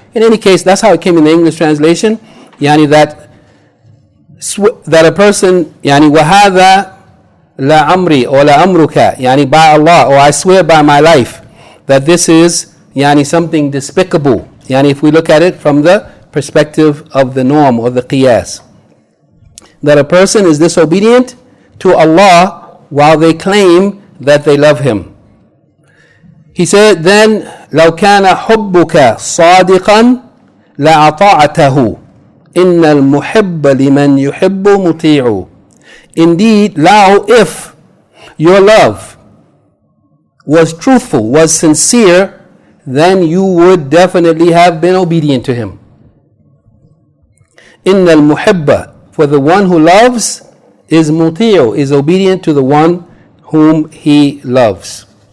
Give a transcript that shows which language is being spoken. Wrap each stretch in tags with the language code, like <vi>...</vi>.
<en>In any case, that's how it came in the English translation. That a person,</en> <ar>وَهَذَا لَا أَمْرِي</ar> <en>or</en> <ar>لَا أَمْرُكَ,</ar> <en>by Allah, or I swear by my life, that this is something despicable, if we look at it from the perspective of the norm or the qiyas. That a person is disobedient to Allah while they claim that they love him. He said, then</en> <ar>لو كان حبك صادقا لأطاعته إن المحب لمن يحب مطيع.</ar> <en>Indeed, now if your love was truthful, was sincere, then you would definitely have been obedient to him.</en> <ar>إن المحب,</ar> <en>for the one who loves is muti'u, is obedient to the one whom he loves.</en>